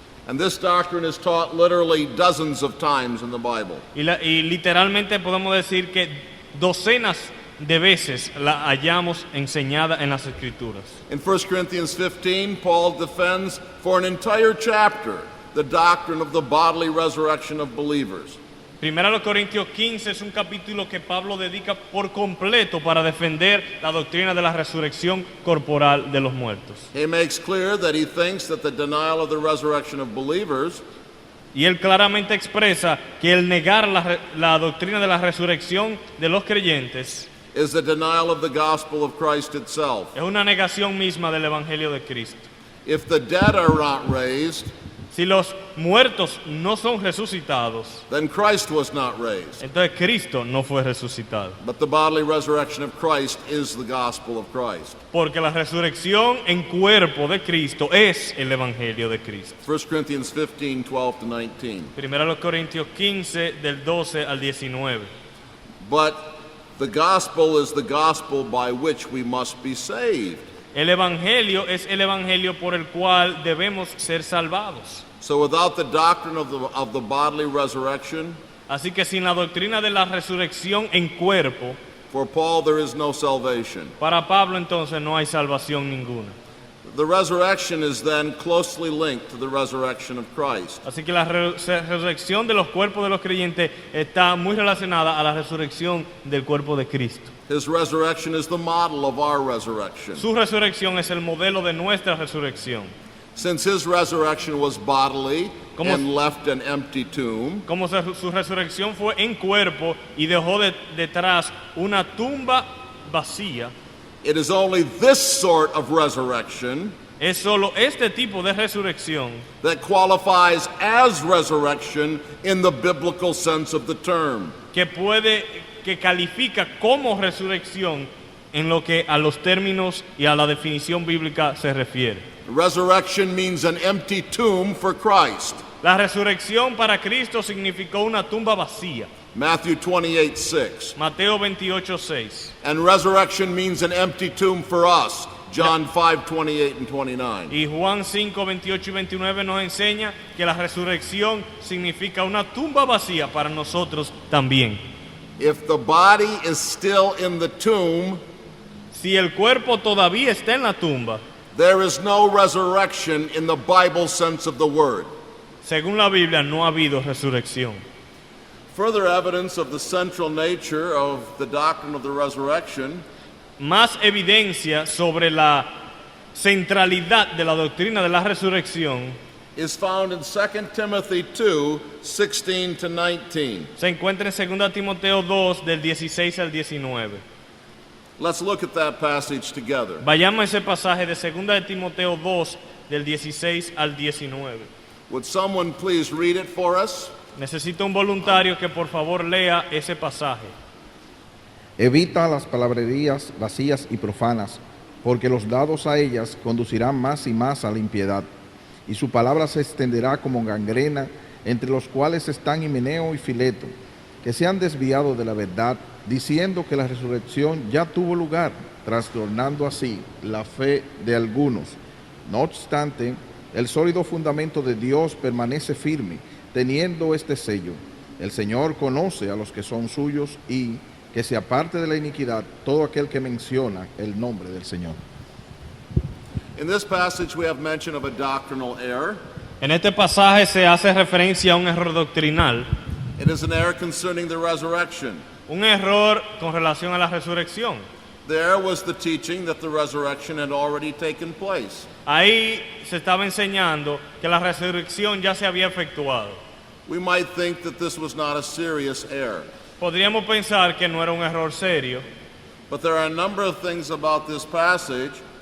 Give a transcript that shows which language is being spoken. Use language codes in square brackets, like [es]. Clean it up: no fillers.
[en] And this doctrine is taught literally dozens of times in the Bible. [es] Y literalmente podemos decir que docenas de veces la hallamos enseñada en las Escrituras. [en] In 1 Corinthians 15, Paul defends for an entire chapter the doctrine of the bodily resurrection of believers. [es] Primera los Corintios 15 es un capítulo que Pablo dedica por completo para defender la doctrina de la resurrección corporal de los muertos. [en] He makes clear that he thinks that the denial of the resurrection of believers [es] Y él claramente expresa que el negar la doctrina de la resurrección de los creyentes [en] is the denial of the gospel of Christ itself. [es] es una negación misma del Evangelio de Cristo. [en] If the dead are not raised, [es] Si los muertos no son resucitados, [en] then Christ was not raised. [es] entonces Cristo no fue resucitado. [en] But the bodily resurrection of Christ is the gospel of Christ. [es] Porque la resurrección en cuerpo de Cristo es el evangelio de Cristo. [en] 1 Corinthians 15, 12 to 19. [es] Primera los Corintios 15 del 12 al 19. [en] But the gospel is the gospel by which we must be saved. [es] El evangelio es el evangelio por el cual debemos ser salvados. [en] So without the doctrine of the bodily resurrection, [es] Así que sin la doctrina de la resurrección en cuerpo, [en] for Paul there is no salvation. [es] para Pablo entonces no hay salvación ninguna. [en] The resurrection is then closely linked to the resurrection of Christ. [es] Así que la resurrección de los cuerpos de los creyentes está muy relacionada a la resurrección del cuerpo de Cristo. [en] His resurrection is the model of our resurrection. [es] Su resurrección es el modelo de nuestra resurrección. [en] Since his resurrection was bodily [es] Como- [en] and left an empty tomb, [es] Como su resurrección fue en cuerpo y dejó detrás una tumba vacía, [en] it is only this sort of resurrection [es] es solo este tipo de resurrección [en] that qualifies as resurrection in the biblical sense of the term. [es] que califica como resurrección en lo que a los términos y a la definición bíblica se refiere. [en] Resurrection means an empty tomb for Christ. [es] La resurrección para Cristo significó una tumba vacía. [en] Matthew 28:6. [es] Mateo 28:6. [en] And resurrection means an empty tomb for us. John 5:28 and 29. [es] Y Juan 5, 28 y 29 nos enseña que la resurrección significa una tumba vacía para nosotros también. [en] If the body is still in the tomb, [es] Si el cuerpo todavía está en la tumba, [en] there is no resurrection in the Bible sense of the word. [es] según la Biblia no ha habido resurrección. [en] Further evidence of the central nature of the doctrine of the resurrection [es] Más evidencia sobre la centralidad de la doctrina de la resurrección [en] is found in 2 Timothy 2, 16 to 19. [es] se encuentra en 2 Timoteo 2 del 16 al 19. [en] Let's look at that passage together. [es] Vayamos a ese pasaje de 2 de Timoteo 2 del 16 al 19. [en] Would someone please read it for us? [es] Necesito un voluntario que por favor lea ese pasaje. Evita las palabrerías vacías y profanas, porque los dados a ellas conducirán más y más a la impiedad, y su palabra se extenderá como gangrena, entre los cuales están Himeneo y Fileto, que se han desviado de la verdad, diciendo que la resurrección ya tuvo lugar, trastornando así la fe de algunos. No obstante, el sólido fundamento de Dios permanece firme, teniendo este sello: el Señor conoce a los que son suyos, y que se aparte de la iniquidad todo aquel que menciona el nombre del Señor. [en] In this passage, we have mention of a doctrinal error. [es] En este pasaje se hace referencia a un error doctrinal, [en] It is an error concerning the resurrection. [es] un error con relación a la resurrección. [en] The error was the teaching that the resurrection had already taken place. [es] Ahí se estaba enseñando que la resurrección ya se había efectuado. [en] We might think that this was not a serious error, [es] Podríamos pensar que no era un error serio, [en] but there are a number of things about this passage